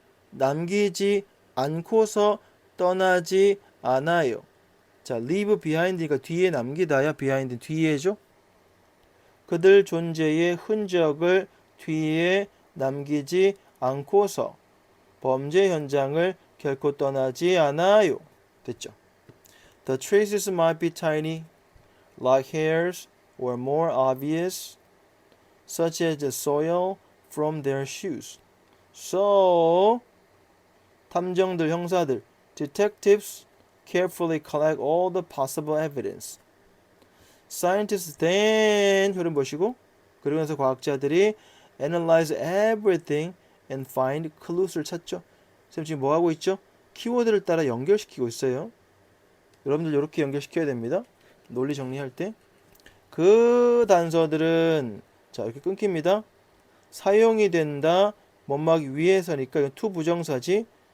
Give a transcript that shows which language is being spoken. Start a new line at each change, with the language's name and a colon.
Korean: 남기지 않고서 떠나지 않아요. 자, leave behind니까 뒤에 남기다야 behind 뒤에죠. 그들 존재의 흔적을 뒤에 남기지 않고서 범죄 현장을 결코 떠나지 않아요. 됐죠?
English: The traces might be tiny, like hairs, or more obvious, such as the soil from their shoes. So,
Korean: 탐정들, 형사들,
English: detectives carefully collect all the possible evidence. Scientists then
Korean: 흐름 보시고 그러면서 과학자들이
English: analyze everything and find clues
Korean: 를 찾죠. 선생님 지금 뭐 하고 있죠? 키워드를 따라 연결시키고 있어요. 여러분들 이렇게 연결시켜야 됩니다. 논리 정리할 때. 그 단서들은 자 이렇게 끊깁니다. 사용이 된다. 뭐막 위에서니까 이건 to 부정사지.